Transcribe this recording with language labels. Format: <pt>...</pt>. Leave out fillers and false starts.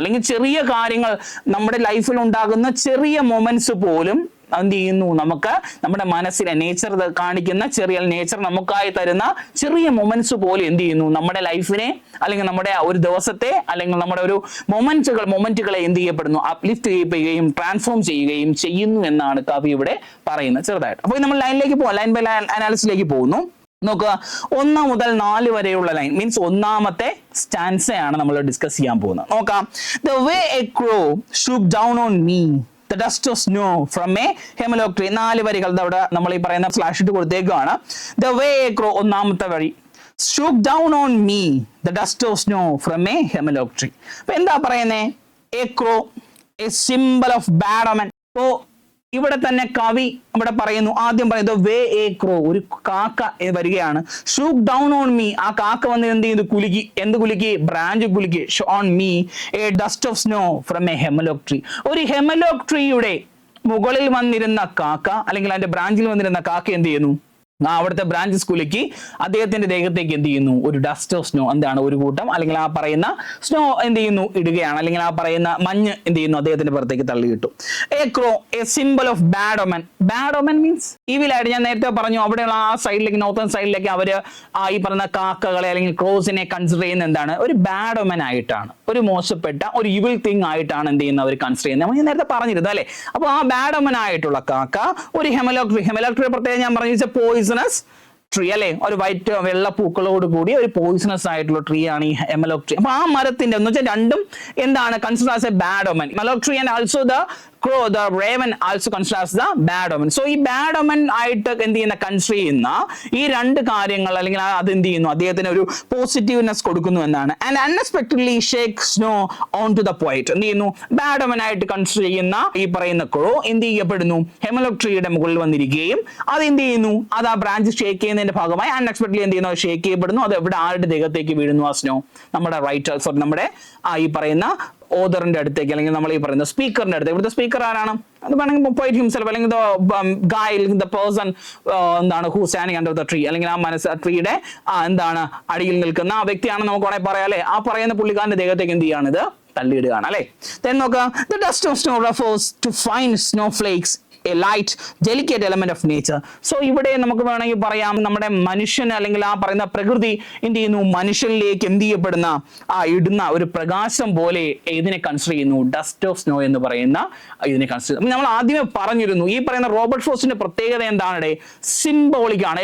<ml>അല്ലെങ്കിൽ ചെറിയ കാര്യങ്ങൾ നമ്മുടെ ലൈഫിൽ ഉണ്ടാകുന്ന ചെറിയ മൊമെന്റ്സ് പോലും എന്ത് ചെയ്യുന്നു, നമുക്ക് നമ്മുടെ മനസ്സിലെ നേച്ചർ കാണിക്കുന്ന നേച്ചർ നമുക്കായി തരുന്ന ചെറിയ മൊമെന്റ്സ് പോലും എന്ത് ചെയ്യുന്നു, നമ്മുടെ ലൈഫിനെ അല്ലെങ്കിൽ നമ്മുടെ ഒരു ദിവസത്തെ അല്ലെങ്കിൽ നമ്മുടെ ഒരു മൊമെന്റുകളെ എന്ത് ചെയ്യപ്പെടുന്നു, അപ്ലിഫ്റ്റ് ചെയ്യപ്പെടുകയും ട്രാൻസ്ഫോം ചെയ്യുകയും ചെയ്യുന്നു എന്നാണ് കവി ഇവിടെ പറയുന്നത് ചെറുതായിട്ട്. അപ്പോൾ നമ്മൾ ലൈനിലേക്ക് പോകാം, ലൈൻ ബൈ ലൈൻ അനാലിസിലേക്ക് പോകുന്നു. നോക്കുക, 1 മുതൽ 4 വരെയുള്ള ലൈൻ മീൻസ് ഒന്നാമത്തെ സ്റ്റാൻസയാണ് നമ്മൾ ഡിസ്കസ് ചെയ്യാൻ പോകുന്നത്. നോക്കാം.</ml> <en>The way a crow shook down on me the dust of snow from a hemlock tree.</en> <ml>4 വരികൾ അവിടെ നമ്മൾ ഈ പറയുന്ന സ്ലാഷ് ഇട്ട് കൊടുത്തേക്കാണ്.</ml> <en>The way a crow,</en> <ml>ഒന്നാമത്തെ വരി,</ml> <en>shook down on me the dust of snow from a hemlock tree. അപ്പൊ എന്താ പറയുന്നേ, a crow, a symbol of bad omen.</en> <ml>അപ്പോ ഇവിടെ തന്നെ കവി ഇവിടെ പറയുന്നു, ആദ്യം പറയുന്നത് വേ എ ക്രോ, ഒരു കാക്ക വരികയാണ്.</ml> <en>shook down on me,</en> <ml>ആ കാക്ക വന്ന് എന്ത് ചെയ്തു, കുലുക്കി. എന്ത് കുലുക്കി, ബ്രാഞ്ച് കുലുക്കി.</ml> <en>On me a dust of snow from a hemlock tree.</en> <ml>ഒരു ഹെമലോക്ക് ട്രീയുടെ മുകളിൽ വന്നിരുന്ന കാക്ക അല്ലെങ്കിൽ അതിന്റെ ബ്രാഞ്ചിൽ വന്നിരുന്ന കാക്ക എന്ത് ചെയ്യുന്നു, അവിടുത്തെ ബ്രാഞ്ചസ് കുലുക്കി അദ്ദേഹത്തിന്റെ ദേഹത്തേക്ക് എന്ത് ചെയ്യുന്നു, ഒരു ഡസ്റ്റ് ഓഫ് സ്നോ, എന്താണ്, ഒരു കൂട്ടം അല്ലെങ്കിൽ ആ പറയുന്ന സ്നോ എന്ത് ചെയ്യുന്നു, ഇടുകയാണ്. അല്ലെങ്കിൽ ആ പറയുന്ന മഞ്ഞ് എന്ത് ചെയ്യുന്നു, അദ്ദേഹത്തിന്റെ പുറത്തേക്ക് തള്ളിയിട്ടു.</ml> <en>A crow, a symbol of bad omen.</en> <ml>ബാഡ് ഒമൻ മീൻസ് ഈവിലായിട്ട്. ഞാൻ നേരത്തെ പറഞ്ഞു, അവിടെയുള്ള ആ സൈഡിലേക്ക്, നോർത്തേൺ സൈഡിലേക്ക് അവര് ഈ പറയുന്ന കാക്കകളെ അല്ലെങ്കിൽ ക്രോസിനെ കൺസിഡർ ചെയ്യുന്ന എന്താണ്, ഒരു ബാഡ് ഒമൻ ആയിട്ടാണ്, ഒരു മോശപ്പെട്ട ഒരു ഇവിൾ തിങ് ആയിട്ടാണ് എന്ത് ചെയ്യുന്നത്, അവർ കൺസിഡർ ചെയ്യുന്നത്. ഞാൻ നേരത്തെ പറഞ്ഞിരുന്നു അല്ലെ. അപ്പൊ ആ ബാഡ് ഒമൻ ആയിട്ടുള്ള കാക്ക ഒരു ഹെമലോക്ക് ട്രീ. ഹെമലോക്ക് ട്രീ പ്രത്യേകം ഞാൻ പറഞ്ഞു, പോയിസണസ് ട്രീ അല്ലെ, ഒരു വൈറ്റ് വെള്ള പൂക്കളോട് കൂടി ഒരു പോയിസണസ് ആയിട്ടുള്ള ട്രീ ആണ് ഈ ഹെമലോക്ക് ട്രീ. അപ്പൊ ആ മരത്തിന്റെ എന്ന് വെച്ചാൽ രണ്ടും എന്താണ്,</ml> <en>Consider as a bad omen. Hemlock tree and also the crow, the raven also considered as the bad omen.</en> <ml>So ഈ bad omen ആയിട്ട് എന്ത് ചെയ്യുന്ന, കൺസിഡർ ചെയ്യുന്ന ഈ 2 കാര്യങ്ങൾ അല്ലെങ്കിൽ അത് എന്ത് ചെയ്യുന്നു, അദ്ദേഹത്തിന് ഒരു പോസിറ്റീവ്നെസ് കൊടുക്കുന്നു എന്നാണ്.</ml> <en>And unexpectedly shake snow on to the point.</en> <ml>എന്ത് ചെയ്യുന്നു, ബാഡ് ഒമൻ ആയിട്ട് കൺസിഡർ ചെയ്യുന്ന ഈ പറയുന്ന ക്രോ എന്ത് ചെയ്യപ്പെടുന്നു, ഹെമലോക്ക് ട്രീയുടെ മുകളിൽ വന്നിരിക്കുകയും അത് എന്ത് ചെയ്യുന്നു, അത് ആ ബ്രാഞ്ച് ഷേക്ക് ചെയ്യുന്നതിന്റെ ഭാഗമായി അൺഎക്സ്പെക്ടഡ്ലി എന്ത് ചെയ്യുന്നു, ഷേക്ക് ചെയ്യപ്പെടുന്നു. അത് എവിടെ, ആരുടെ ദേഹത്തേക്ക് വീഴുന്നു ആ സ്നോ, നമ്മുടെ നമ്മുടെ ഈ പറയുന്ന ഓതറിന്റെ അടുത്തേക്ക് അല്ലെങ്കിൽ നമ്മൾ ഈ പറയുന്ന സ്പീക്കറിന്റെ അടുത്തേക്ക്. ഇവിടുത്തെ സ്പീക്കർ ആരാണ്, അത് വേണമെങ്കിൽ പോയിറ്റ് ഹിംസെൽഫ് അല്ലെങ്കിൽ ഗായ്, ദ പേഴ്സൺ എന്താണ്</ml> <en>who standing under the tree,</en> <ml>അല്ലെങ്കിൽ ആ ട്രീയുടെ എന്താണ് അടിയിൽ നിൽക്കുന്ന ആ വ്യക്തിയാണ് നമുക്ക് വേണമെങ്കിൽ പറയാം അല്ലെ. ആ പറയുന്ന പുള്ളിക്കാരന്റെ ദേഹത്തേക്ക് എന്ത് ചെയ്യാണ്, ഇത് തള്ളിയിടുകയാണ് അല്ലെ. നോക്കാം.</ml> <en>The dust of snow refers to fine snowflakes, a light delicate element of nature.</en> <ml>So ഇവിടെ നമുക്ക് വേണമെങ്കിൽ പറയാം, നമ്മുടെ മനുഷ്യൻ അല്ലെങ്കിൽ ആ പറയുന്ന പ്രകൃതി എന്ത് ചെയ്യുന്നു, മനുഷ്യനിലേക്ക് എന്ത് ചെയ്യപ്പെടുന്ന ഇടുന്ന ഒരു പ്രകാശം പോലെ ഇതിനെ കൺസിഡർ ചെയ്യുന്നു, ഡസ്റ്റ് ഓഫ് സ്നോ എന്ന് പറയുന്ന ഇതിനെ കൺസിഡർ. നമ്മൾ ആദ്യമേ പറഞ്ഞിരുന്നു, ഈ പറയുന്ന റോബർട്ട് ഫ്രോസ്റ്റിന്റെ പ്രത്യേകത എന്താണ്, സിംബോളിക് ആണ്.</ml>